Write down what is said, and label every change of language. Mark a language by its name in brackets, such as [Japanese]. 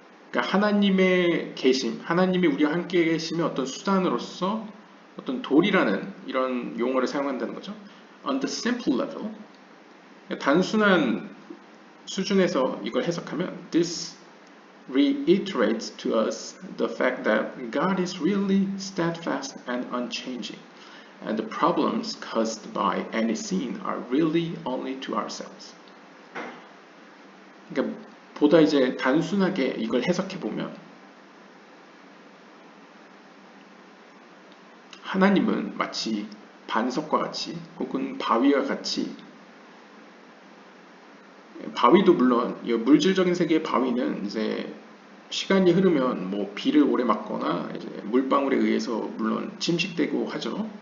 [Korean] 그러니까 하나님의 계심, 하나님이 우리와 함께 계심의 어떤 수단으로서 어떤 돌이라는 이런 용어를 사용한다는 거죠. [English] On the simple level, [Korean] 단순한 수준에서 [English] 이걸 해석하면 this reiterates to us the fact that God is really steadfast and unchanging, and the problems caused by any sin are really only to ourselves. [Korean] 그러니까 보다 이제 단순하게 이걸 해석해 보면 하나님은 마치 반석과 같이 혹은 바위와 같이, 바위도 물론 이 물질적인 세계의 바위는 이제 시간이 흐르면 뭐 비를 오래 맞거나 이제 물방울에 의해서 물론 침식되고 하죠.